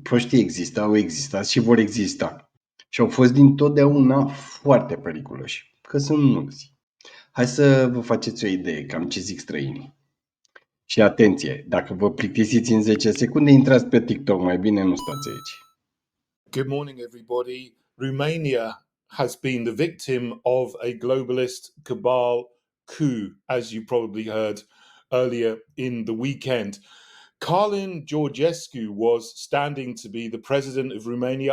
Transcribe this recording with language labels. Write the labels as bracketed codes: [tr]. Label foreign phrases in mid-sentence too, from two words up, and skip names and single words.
[ro] Proștii există, au existat și vor exista. Și au fost dintotdeauna foarte periculoși, că sunt mulți. Hai să vă faceți o idee cam ce zic străinii. Și atenție, dacă vă plictisiți în 10 secunde, intrați pe TikTok, mai bine nu stați aici. [en] Good morning, everybody. Romania has been the victim of a globalist cabal coup, as you probably heard earlier in the weekend. Carlin Georgescu was standing to be the president of Romania.